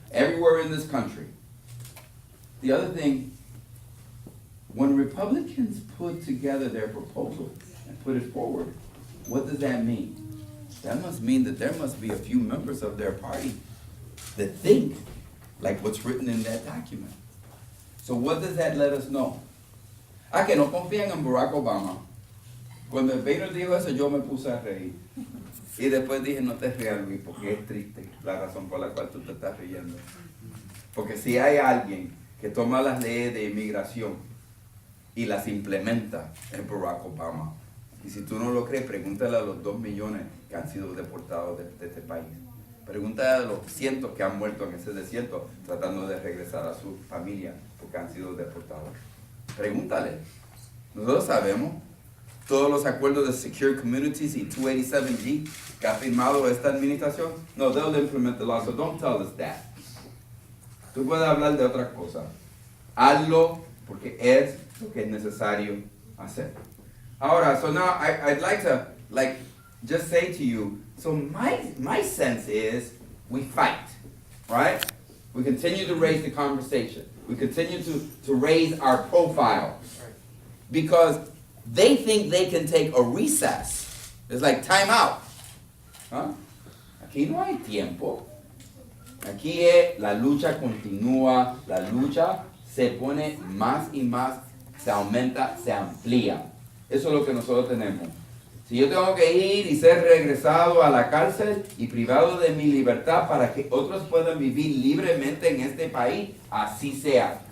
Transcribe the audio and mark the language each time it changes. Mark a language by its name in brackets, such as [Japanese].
[English] Everywhere in this country. The other thing, when Republicans put together their proposal and put it forward, what does that mean? That must mean that there must be a few members of their party that think like what's written in that document. So what does that let us know? [Spanish] Que no confían en Barack Obama. Cuando el Peter dijo eso, yo me puse a reír. Y después dije, no te rías, Luis, porque es triste la razón por la cual tú te estás riendo. Porque si hay alguien que toma las leyes de inmigración y las implementa, es Barack Obama. Y si tú no lo crees, pregúntale a los 2 millones que han sido deportados de este país. Pregúntale a los cientos que han muerto en ese desierto tratando de regresar a su familia porque han sido deportados. Pregúntale. Nosotros sabemos todos los acuerdos de Secure Communities y 287G que ha firmado esta administración. [English] No, they'll implement the law, so don't tell us that. [Spanish] Tú puedes hablar de otra cosa. Hazlo porque es lo que es necesario hacer. Ahora, [English] so now I'd like to just say to you, so my sense is we fight, right? We continue to raise the conversation. We continue to raise our profile. Because they think they can take a recess. It's like time out. [Spanish] ¿Ah? Aquí no hay tiempo. Aquí la lucha continúa, la lucha se pone más y más, se aumenta, se amplía. Eso es lo que nosotros tenemos. Si yo tengo que ir y ser regresado a la cárcel y privado de mi libertad para que otros puedan vivir libremente en este país, así sea.